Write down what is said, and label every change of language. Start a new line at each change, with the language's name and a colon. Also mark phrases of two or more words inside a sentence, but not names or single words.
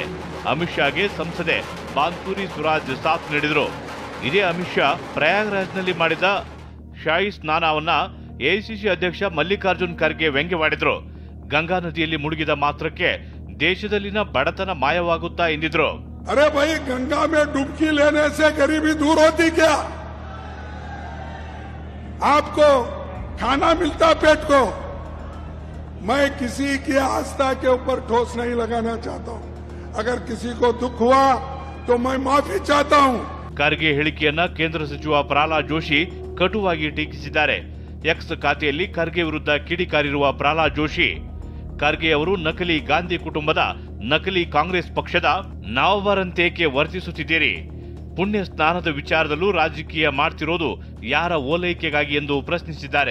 Kannada: ಅಮಿತ್ ಶಾಗೆ ಸಂಸದೆ ಬಾನ್ಸುರಿ ಸುರಾಜ್ ಸಾಥ್ ನೀಡಿದರು. ಇದೇ ಅಮಿತ್ ಶಾ ಪ್ರಯಾಗ್ರಾಜ್ನಲ್ಲಿ ಮಾಡಿದ ಶಾಹಿ ಸ್ನಾನವನ್ನ ಎಐಸಿಸಿ ಅಧ್ಯಕ್ಷ ಮಲ್ಲಿಕಾರ್ಜುನ್ ಖರ್ಗೆ ವ್ಯಂಗ್ಯವಾಡಿದ್ರು. ಗಂಗಾ ನದಿಯಲ್ಲಿ ಮುಳುಗಿದ ಮಾತ್ರಕ್ಕೆ ದೇಶದಲ್ಲಿನ ಬಡತನ ಮಾಯವಾಗುತ್ತಾ ಎಂದಿದ್ರು.
Hindi: ಅರೆ ಭಾई गंगा में डुबकी लेने से गरीबी दूर होती क्या? आपको खाना मिलता पेट को. मैं किसी की आस्था के ऊपर ठोस नहीं लगाना चाहता हूं. अगर किसी को दुख हुआ तो मैं माफी चाहता हूं.
Kannada: ಖರ್ಗೆ ಹೇಳಿಕೆಯನ್ನ ಕೇಂದ್ರ ಸಚಿವ ಪ್ರಹ್ಲಾದ್ ಜೋಶಿ ಕಟುವಾಗಿ ಟೀಕಿಸಿದ್ದಾರೆ. ಎಕ್ಸ್ ಖಾತೆಯಲ್ಲಿ ಖರ್ಗೆ ವಿರುದ್ಧ ಕಿಡಿಕಾರಿರುವ ಪ್ರಹ್ಲಾದ್ ಜೋಶಿ, ಖರ್ಗೆ ಅವರು ನಕಲಿ ಗಾಂಧಿ ಕುಟುಂಬದ ನಕಲಿ ಕಾಂಗ್ರೆಸ್ ಪಕ್ಷದ ನಾವವರಂತೇಕೆ ವರ್ತಿಸುತ್ತಿದ್ದೀರಿ? ಪುಣ್ಯ ಸ್ನಾನದ ವಿಚಾರದಲ್ಲೂ ರಾಜಕೀಯ ಮಾಡ್ತಿರೋದು ಯಾರ ಓಲೈಕೆಗಾಗಿ ಎಂದು ಪ್ರಶ್ನಿಸಿದ್ದಾರೆ.